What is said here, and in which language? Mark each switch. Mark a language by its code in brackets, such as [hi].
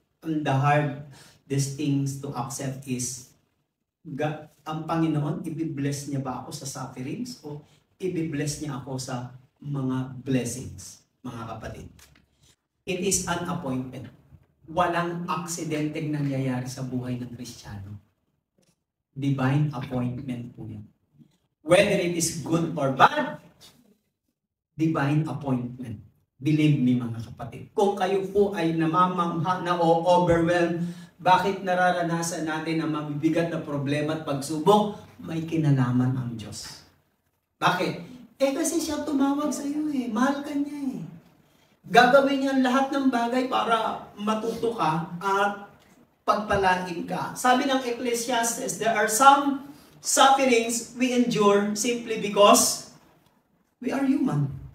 [en] And the hardest things to accept is [tl] ang Panginoon, ibibless niya ba ako sa sufferings o ibibless niya ako sa mga blessings, mga kapatid? [en] It is an appointment. [tl] Walang aksidenteng nangyayari sa buhay ng Kristiyano. Divine appointment po yan. [en] Whether it is good or bad, divine appointment. [tl] Believe me mga kapatid, kung kayo po ay namamangha na o overwhelmed, bakit nararanasan natin ang mabibigat na problema at pagsubok? May kinalaman ang Diyos. Bakit? Kasi siya tumawag sa iyo eh. Mahal ka niya eh. Gagawin niya lahat ng bagay para matuto ka at pagpalain ka. [en] Sabi ng Ecclesiastes, there are some sufferings we endure simply because we are human.